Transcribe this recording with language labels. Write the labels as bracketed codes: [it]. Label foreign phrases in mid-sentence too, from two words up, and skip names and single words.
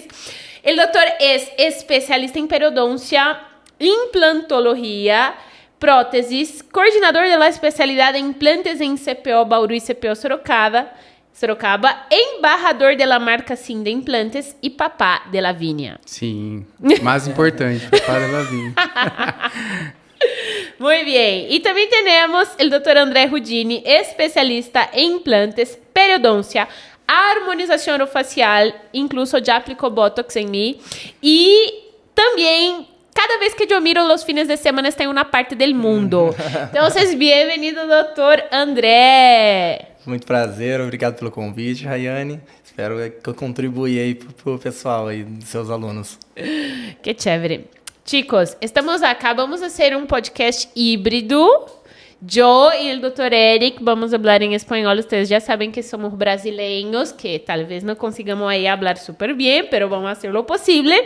[es] El doctor es especialista en periodoncia, implantología, prótesis, coordenador de la especialidad en implantes en CPO Bauru y CPO Sorocaba, embajador de la marca Sim de Implantes y papá de Lavínia. [pt] Sim, mais importante, papá de Lavínia. [es] Muy bien. Y también tenemos el doctor André Rudini, especialista en implantes, periodoncia, armonización orofacial, incluso ya aplicó Botox en mí. Y también, cada vez que yo miro los fines de semana, está en una parte del mundo. Entonces, bienvenido, [pt] doutor André. Muito prazer, obrigado pelo convite, Rayane. Espero que eu contribui aí pro pessoal aí, dos seus alunos. [es] Qué chévere. Chicos, estamos acá, vamos a hacer un podcast híbrido. Yo y el doctor Eric vamos a hablar en español. Ustedes ya saben que somos brasileños, que tal vez no consigamos ahí hablar súper bien, pero vamos a hacer lo posible.